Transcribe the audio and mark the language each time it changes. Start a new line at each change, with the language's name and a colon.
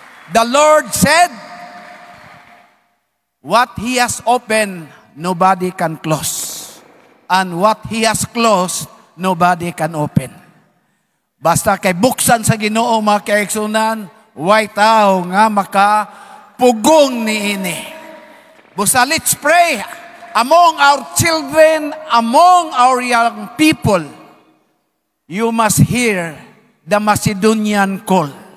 English: The Lord said, what He has opened, nobody can close. And what He has closed, nobody can open.
Cebuano: Basta kay buksan sa Ginoo mga kaigsunan, way tao nga makapugong niini.
English: Busa, let's pray among our children, among our young people. You must hear the Macedonian call.